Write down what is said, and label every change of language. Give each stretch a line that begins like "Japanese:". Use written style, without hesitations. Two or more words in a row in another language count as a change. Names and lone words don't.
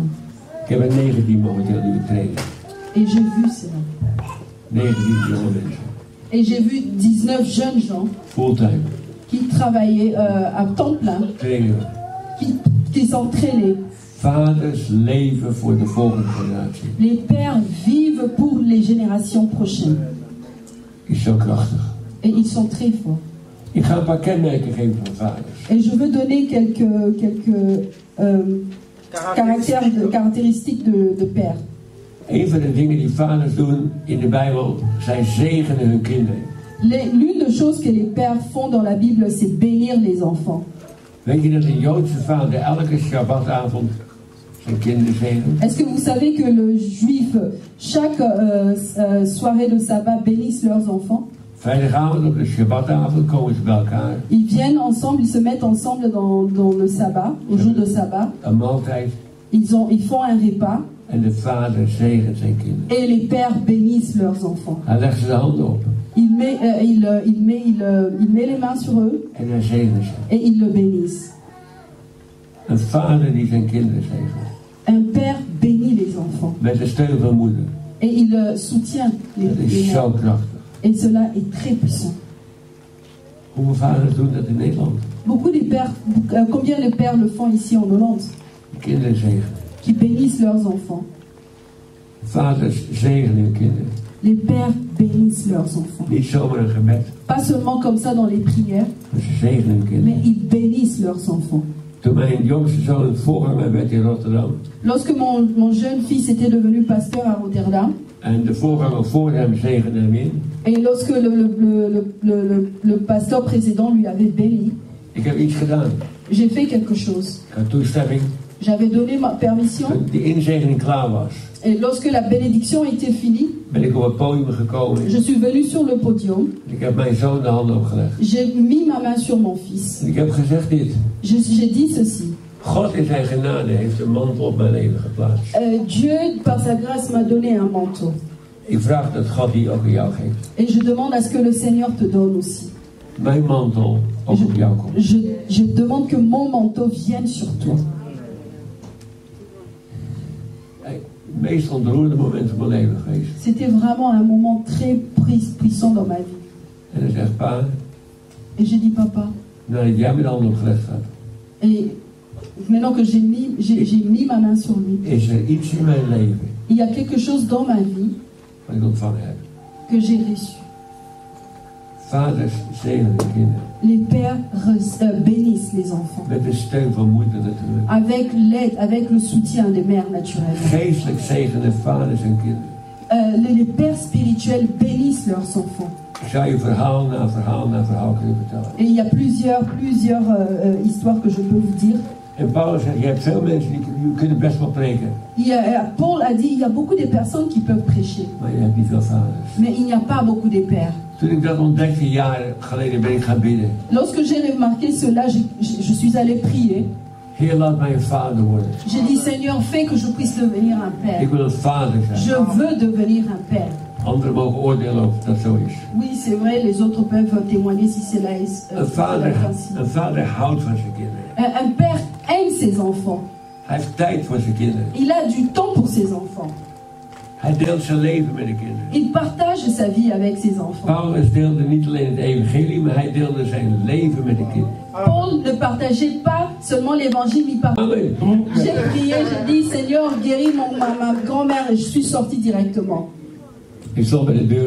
Dutch: Ik heb er 19 momenteel die we trainen.
French: Et j'ai vu cela.
Dutch: 19 jonge mensen.
French: Et j'ai vu 19 jeunes gens
Dutch: Fulltime.
French: qui travaillaient à temps plein,
Dutch: Trainen.
French: qui s'entraînaient.
Dutch: Vaders leven voor de volgende generatie.
French: Les pères vivent pour les générations prochaines.
Dutch: Is zo krachtig.
French: Et ils sont très forts.
Dutch: Ik ga een paar kenmerken geven van vaders.
French: Et je veux donner quelques caractéristiques de pères.
Dutch: Een van de dingen die vaders doen in de Bijbel, zij zegenen hun kinderen.
French: L'une des choses que les pères font dans la Bible, c'est bénir les enfants.
Dutch: Weet je dat een Joodse vader elke Shabbatavond zijn kinderen zegent?
French: Est-ce que vous savez que le juif, chaque soirée de sabbat, bénisse leurs enfants?
Dutch: Vrijdagavond op de Shabbatavond komen ze bij elkaar.
French: Ils viennent ensemble, ils se mettent ensemble dans le sabbat, au jour de sabbat.
Dutch: Een maaltijd.
French: Ils font un repas.
Dutch: En de vader zegent zijn kinderen.
French: Et les pères bénissent leurs enfants.
Dutch: Hij legt ze de handen op.
French: Il met les mains sur eux
Dutch: En hij zegent ze.
French: et il le bénissent.
Dutch: Een vader die zijn kinderen zegent.
French: Un père bénit les enfants.
Dutch: Met de steun van moeder.
French: Et il soutient les
Dutch: Dat is zo
French: mères.
Dutch: krachtig.
French: Et cela est très puissant.
Dutch: Hoeveel vaders doen dat in Nederland?
French: Beaucoup des pères, combien de pères le font ici en Hollande?
Dutch: De kinderen zegenen.
French: Qui bénissent leurs enfants.
Dutch: Vaders zegenen hun kinderen.
French: Les pères bénissent leurs enfants.
Dutch: Niet zomaar een gebed,
French: Pas seulement comme ça dans les prières,
Dutch: maar ze zegenen hun
French: mais
Dutch: kinderen.
French: ils bénissent leurs enfants.
Dutch: Toen mijn jongste zoon voorganger werd in Rotterdam.
French: Lorsque mon jeune fils était devenu pasteur à Rotterdam,
Dutch: En de voorganger voor hem zegende hem in.
French: et lorsque le pasteur précédent lui avait béni,
Dutch: Ik heb iets gedaan.
French: j'ai fait quelque chose.
Dutch: Ik had toestemming.
French: J'avais donné ma permission,
Dutch: Toen die inzegening klaar was,
French: et lorsque la bénédiction était finie,
Dutch: ben ik op het podium gekomen.
French: je suis venu sur le podium,
Dutch: Ik heb mijn zoon de handen opgelegd.
French: j'ai mis ma main sur mon fils.
Dutch: En ik heb gezegd dit.
French: J'ai dit ceci.
Dutch: God in zijn genade heeft een mantel op mijn leven geplaatst.
French: Dieu, par sa grâce, m'a donné un manteau.
Dutch: Ik vraag dat God die ook aan jou geeft.
French: Et je demande à ce que le Seigneur te donne aussi.
Dutch: Mijn mantel ook op jou komt.
French: Je demande que mon manteau vienne sur toi.
Dutch: Het meest ontroerende moment van mijn leven geweest.
French: C'était vraiment un moment très puissant dans ma vie.
Dutch: En hij zegt, pa,
French: Et j'ai dit, papa,
Dutch: nadat jij mijn handen opgelegd had,
French: et maintenant que j'ai mis ma main sur lui,
Dutch: is er iets in mijn leven
French: il y a quelque chose dans ma vie
Dutch: wat ik ontvangen heb.
French: que j'ai reçu.
Dutch: Vaders zegenen de kinderen.
French: Les pères bénissent les enfants.
Dutch: Met de steun van moeder natuurlijk.
French: Avec l'aide, avec le soutien des mères naturelles.
Dutch: Geestelijk zegenen vaders en kinderen.
French: Les pères spirituels bénissent leurs enfants.
Dutch: Ik zou je verhaal na verhaal na verhaal kunnen vertellen.
French: Et il y a plusieurs histoires que je peux vous dire.
Dutch: En Paulus zegt, je hebt veel mensen die kunnen best wel preken.
French: Paul a dit, il y a beaucoup de personnes qui peuvent prêcher.
Dutch: Maar je hebt niet veel vaders.
French: Mais il n'y a pas beaucoup de pères.
Dutch: Toen ik dat ontdekte, jaren geleden, ben ik gaan bidden.
French: Lorsque j'ai remarqué cela, je suis allé prier.
Dutch: Heer, laat mij een vader worden.
French: J'ai dit, Seigneur, fais que je puisse devenir un père.
Dutch: Ik wil een vader zijn.
French: Je veux devenir un père.
Dutch: Anderen mogen oordelen of dat zo is.
French: Oui, c'est vrai, les autres peuvent témoigner si cela est
Dutch: Een vader houdt van zijn kinderen.
French: Un père aime ses enfants.
Dutch: Hij heeft tijd voor zijn kinderen.
French: Il a du temps pour ses enfants.
Dutch: Hij deelt zijn leven met de kinderen.
French: Il partage sa vie avec ses enfants.
Dutch: Paulus deelde niet alleen het evangelie, maar hij deelde zijn leven met de kinderen.
French: Paul ne partageait pas seulement l'évangile, il partageait.
Dutch: Amen.
French: J'ai prié, j'ai dit, Seigneur, guéris ma grand-mère, et je suis sortie directement.
Dutch: Ik stond bij de deur.